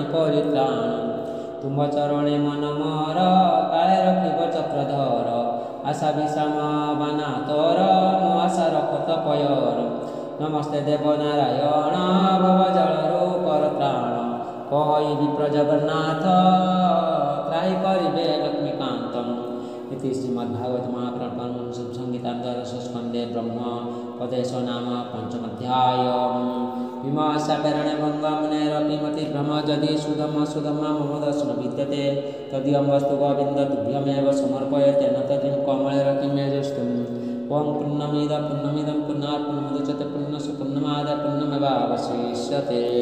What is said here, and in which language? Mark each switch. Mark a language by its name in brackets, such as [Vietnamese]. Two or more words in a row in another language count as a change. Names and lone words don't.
[Odia] ପରିତ୍ରାଣ ତୁମ୍ଭ ଚରଣେ ମନ ମୋର କାଳେ ରଖିବ ଚକ୍ରଧର ଆଶା ବିଷାମ ବାନା ତୋର ମୋ ଆଶା ରଖତ ପୟର ନମସ୍ତେ ଦେବ ନାରାୟଣ ଭବ ଜଳରୁ କର ତ୍ରାଣ କହି ବିପ୍ର ଜଗନ୍ନାଥ ତ୍ରାହି [Sanskrit] କରିବେ ଲକ୍ଷ୍ମୀକାନ୍ତମ୍ इति श्रीमद्भागवत महापुराण संहिता दशस्कन्धे ब्रह्म उपदेश नाम पंचमध्याय विमर्शाकरणे भङ्गमुनेरपि भ्रम यदि सुधम मम दर्शन विद्यते तदीयं वस्तु गोविन्द तुभ्यमेव समर्पय तेन तदिं कमले रतिमे जस्तुम् ओं पूर्णमिदं पूर्णात् पूर्णमुदच्यते पूर्णस्य पूर्णमादाय पूर्णमेवावशिष्यते।